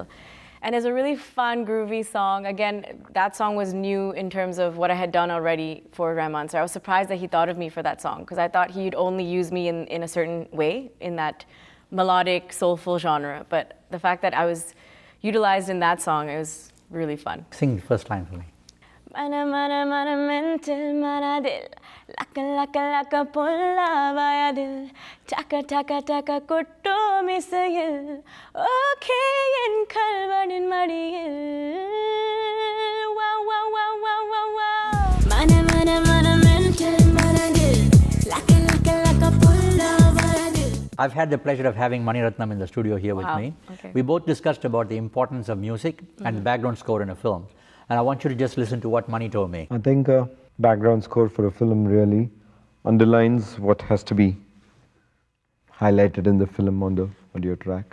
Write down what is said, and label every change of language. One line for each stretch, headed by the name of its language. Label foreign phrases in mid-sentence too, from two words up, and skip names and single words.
English: And it's a really fun, groovy song. Again, that song was new in terms of what I had done already for Rahman sir. I was surprised that he thought of me for that song, because I thought he'd only use me in a certain way, in that melodic, soulful genre. But the fact that I was utilized in that song, it was really fun. Sing the first line for me.
Tamil: மனா மனா மனா மென்டல் மனா தில், லக்க லக்க லக்க புள்ள வாய தில், டக்க டக்க டக்க குத்து மீசையில், ஓகே இன் கள்வனின் மடியில், வாவ் வாவ் வாவ் வாவ் வாவ் வாவ். மனா மனா மனா மென்டல் மனா தில், லக்க லக்க லக்க புள்ள வாய தில்.
English: I've had the pleasure of having Mani Ratnam in the studio here with me. Okay. We both discussed about the importance of music and the background score in a film. And I want you to just listen to what Mani told me. I think a background score for a film really underlines what has to be highlighted in the film on the audio track.